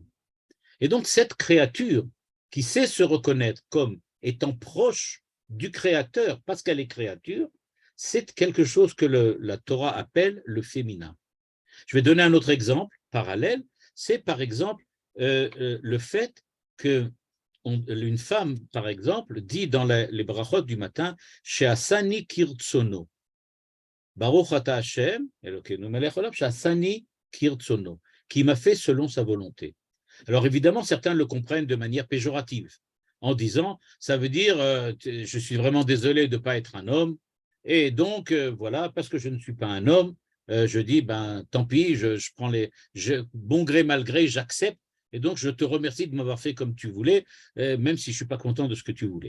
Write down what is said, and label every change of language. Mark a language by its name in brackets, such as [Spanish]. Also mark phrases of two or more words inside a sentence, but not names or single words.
[French] Et donc cette créature qui sait se reconnaître comme étant proche du créateur, parce qu'elle est créature, c'est quelque chose que la Torah appelle le féminin. Je vais donner un autre exemple parallèle, c'est par exemple le fait qu'une femme, par exemple, dit dans les brachot du matin, [Hebrew] שעשני כרצונו. ברוך אתה השם, אלוקינו מלך עולם, שעשני כרצונו, [French] qui m'a fait selon sa volonté. Alors évidemment, certains le comprennent de manière péjorative, en disant, ça veut dire, je suis vraiment désolé de ne pas être un homme, et donc, voilà, parce que je ne suis pas un homme, je dis, ben, tant pis, je prends bon gré, mal gré, j'accepte, et donc je te remercie de m'avoir fait comme tu voulais, même si je ne suis pas content de ce que tu voulais.